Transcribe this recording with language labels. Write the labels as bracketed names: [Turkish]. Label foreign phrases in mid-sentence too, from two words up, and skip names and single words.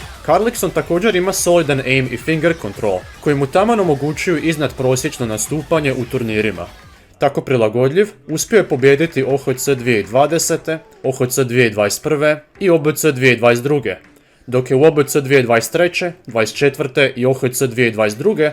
[Croatian] Harlikson također ima solidan aim i [English] finger control, [Croatian] koji mu taman omogućuju iznad prosječno nastupanje u turnirima. Tako prilagodljiv, uspio je pobijediti OHC 2020., OHC 2021. i OBC 2022., dok je u OBC 2023., 24. i OHC 2022.